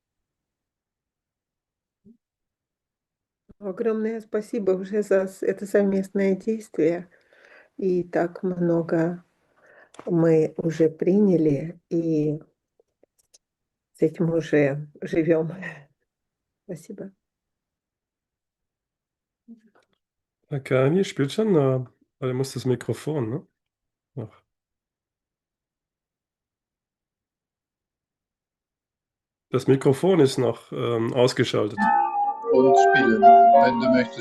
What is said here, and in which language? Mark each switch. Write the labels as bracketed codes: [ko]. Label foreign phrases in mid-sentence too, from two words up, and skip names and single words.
[ru] Огромное спасибо уже за это совместное действие. И так много мы уже приняли, и с этим уже живем. Спасибо. [de] Kami spielt schon, aber er muss das Mikrofon, ne? Ach. Das Mikrofon ist noch ausgeschaltet. Und spielen, wenn du möchtest.